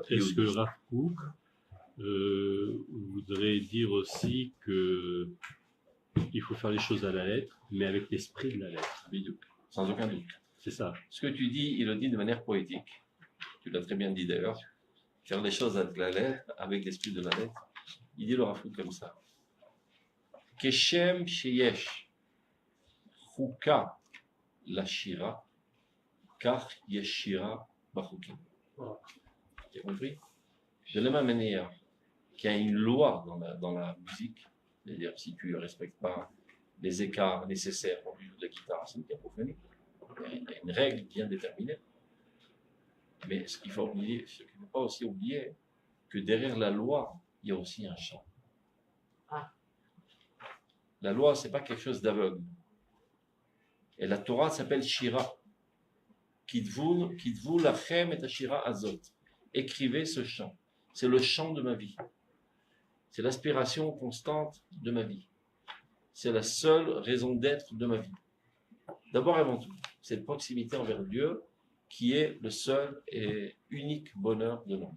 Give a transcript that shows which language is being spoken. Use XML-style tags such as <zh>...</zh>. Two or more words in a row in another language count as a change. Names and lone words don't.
<fr>Est-ce que Rav Kook voudrait dire aussi que il faut faire les choses à la lettre, mais avec l'esprit de la lettre? Sans aucun doute. C'est ça. Ce que tu dis, il le dit de manière poétique. Tu l'as très bien dit d'ailleurs. Faire les choses avec la lettre, avec l'esprit de la lettre. Il dit le Rav Kook comme ça.</fr> <he>כשם שיש חוקה לשירה. כך יש שירה בחוקים.</he> <fr>Tu as compris? De la même manière qu'il y a une loi dans la musique, c'est-à-dire si tu ne respectes pas les écarts nécessaires pour jouer de la guitare, c'est une cacophonie. Il y a une règle bien déterminée. Mais ce qu'il ne faut pas aussi oublier, que derrière la loi, il y a aussi un chant. La loi, ce n'est pas quelque chose d'aveugle. Et la Torah s'appelle Shira.</fr> <he>כתבו לכם את השירה הזאת.</he> <fr>Écrivez ce chant. C'est le chant de ma vie. C'est l'aspiration constante de ma vie. C'est la seule raison d'être de ma vie. D'abord et avant tout, c'est la proximité envers Dieu qui est le seul et unique bonheur de l'homme.</fr>